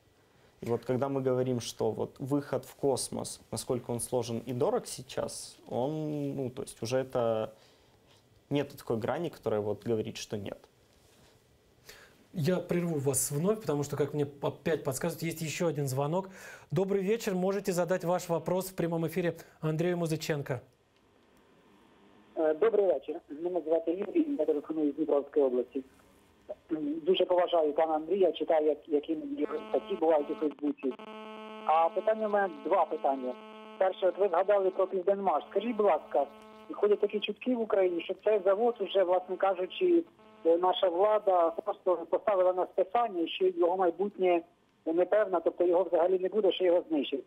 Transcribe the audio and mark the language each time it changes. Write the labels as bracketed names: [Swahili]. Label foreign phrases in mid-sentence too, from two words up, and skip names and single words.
[Russian] И вот когда мы говорим, что вот выход в космос, насколько он сложен и дорог сейчас, он, ну, то есть уже это нет такой грани, которая вот говорит, что нет. Я прерву вас вновь, потому что, как мне опять подсказывают, есть еще один звонок. Добрый вечер. Можете задать ваш вопрос в прямом эфире Андрею Музыченко. [Ukrainian] Добрий вечір. Мене звати Юрій, я телефоную з Дніпровської області. Дуже поважаю пана Андрія, читаю, які його статті бувають у Фейсбуці. А питання у мене два питання. Перше, от ви згадали про Південмаш. Скажіть, будь ласка, ходять такі чутки в Україні, що цей завод уже, власне кажучи, наша влада просто поставила на списання, що його майбутнє непевне, тобто його взагалі не буде, що його знищить.